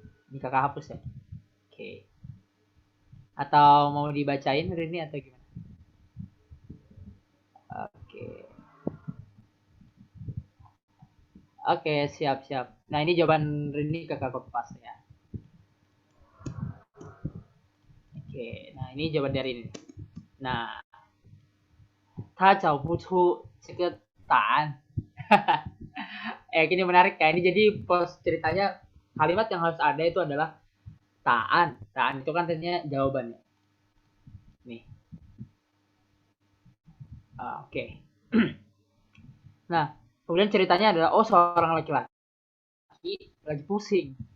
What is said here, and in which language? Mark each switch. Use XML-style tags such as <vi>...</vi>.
<id>Ini kakak hapus ya. Oke. Atau mau dibacain Rini atau gimana? Oke, siap. Nah, ini jawaban Rini kakak copy paste ya. Oke, nah ini jawaban dari ini.</id> <zh>Nah, 他找不出这个答案.</zh> <id>Ini menarik ya. Ini jadi pos ceritanya kalimat yang harus ada itu adalah ta'an. Ta'an itu kan artinya jawabannya. Nih. Oke. Nah, kemudian ceritanya adalah seorang laki-laki lagi pusing.</id>